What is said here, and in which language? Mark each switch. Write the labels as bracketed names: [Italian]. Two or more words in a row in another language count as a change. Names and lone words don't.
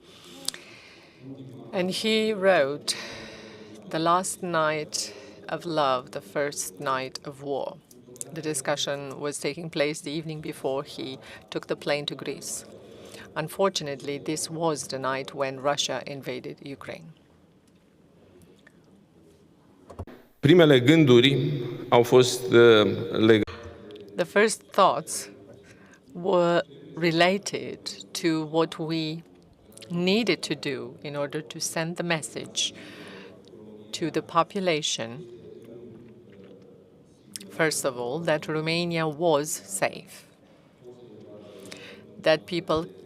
[English] And he wrote, "The last night of love, the first night of war." The discussion was taking place the evening before he took the plane to Greece. Unfortunately, this was the night when Russia invaded Ukraine. [Romanian] Primele gânduri au fost legate. [English] The first thoughts were related to what we needed to do in order to send the message to the population, first of all, that Romania was safe, that people